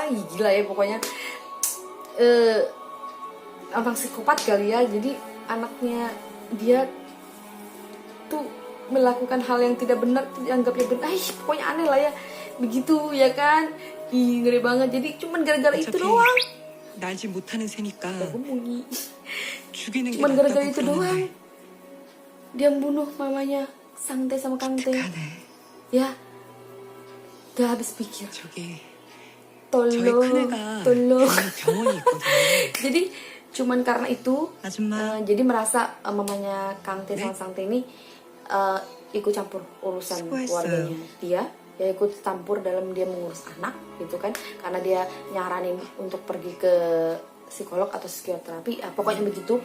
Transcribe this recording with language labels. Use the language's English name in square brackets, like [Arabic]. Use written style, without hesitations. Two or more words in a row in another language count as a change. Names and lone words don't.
[Indonesian] Ih, gila ya pokoknya, orang psikopat kali ya. Jadi anaknya dia tuh melakukan hal yang tidak benar, dianggapnya benar. Pokoknya aneh lah ya begitu ya kan. Ih, ngeri banget. Jadi cuman gara-gara itu doang. [Korean] 날지 못하는 새니까 [Indonesian] bunyi. [Korean] 죽이는 게 [Indonesian] Cuman gara-gara [Korean] 낫다고 [Indonesian] itu doang [Korean] 그러는데 [Indonesian] dia bunuh mamanya Sangte sama Kangte. [Korean] 기특하네. [Indonesian] Ya, udah habis pikir. [Korean] 저기 저희 [Indonesian] Tolong, [Korean] 큰애가 [Indonesian] tolong. [Korean] 병원이 있거든요. [Indonesian] Jadi cuman karena itu, [Korean] 아줌마 [Indonesian] jadi merasa mamanya Kangte sama Sangte ini ikut campur urusan [Korean] 수고했어요. [Indonesian] keluarganya. Dia ya ikut campur dalam dia mengurus anak gitu kan, karena dia nyaranin untuk pergi ke psikolog atau psikoterapi, pokoknya begitu.